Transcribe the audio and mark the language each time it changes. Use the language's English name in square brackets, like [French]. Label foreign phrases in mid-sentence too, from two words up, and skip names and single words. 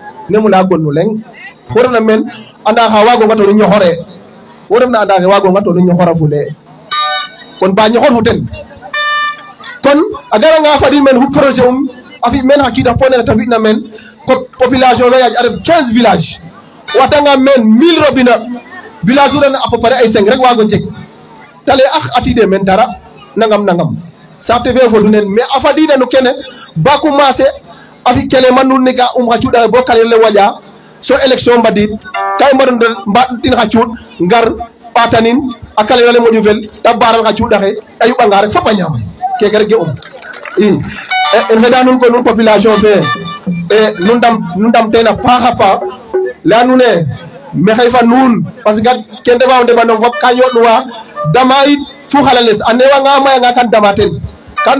[Serer] xu refna meen anda xa waagonga to nu ñoxore xu refna anda xe waagonga to nu ñoxora fule kon ba ñoxor fu ten kon a garanga fadiid meen xu projet a fi meen xa kiida po nene te fina meen population fe yaaj a ref 15 village o watanga meen 1000 robinet village fu ref na [French] à peu près [Serer] ay 5 rek waago jeg te lay ax atide meen dara nangam saate fe fodu nen mais a fadida no kene ba commencer a fi kele man nun ne ka xa cuuɗaxe bo kalir le waƴa so élection mbadid ka i mbaɗo mbaɗtin xa cuuɗ ngar ɓatanin a kalirale moƴu fel te baral xa cuuɗaxe a yuɓanga rek fop a ñaama keke rek ge i en xeɗa nuun ko nuun population fe nu ndam ten a paax a paax leya nuun e maxey fa nuun [French] parce que [Serer] ken refa o ndeɓanong fop ka yoɗnuwa dama yit fu xalales a newanga a mayanga kan dama ten kan